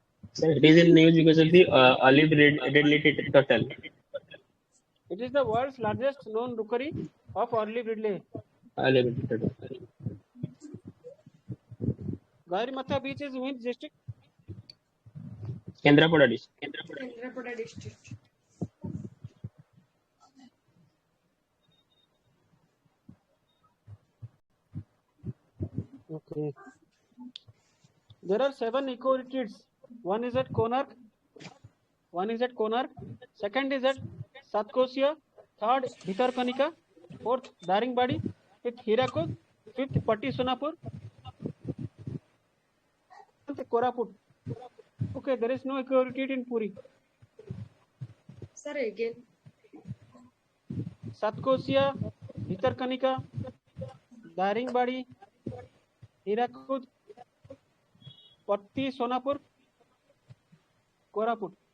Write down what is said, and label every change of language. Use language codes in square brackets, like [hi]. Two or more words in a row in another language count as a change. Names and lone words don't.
[en] Sir, it is in news because of the olive red turtle. It is the world's largest known rookery of olive ridley. Olive red turtle. Gaurimatha beach is in which district? Kendrapada district. Kendrapada district. Okay. There are 7 eco retreats. One is at Konark. Second is at Satkosia. Third, Bhitarkanika. Fourth, Daringbadi. Fifth, Hirakud. Fifth, Patti Sonapur. Koraput. Okay, there is no eco retreat in Puri. Sir, again. Satkosia, Bhitarkanika, Daringbadi, Hirakud, Patti Sonapur, Koraput.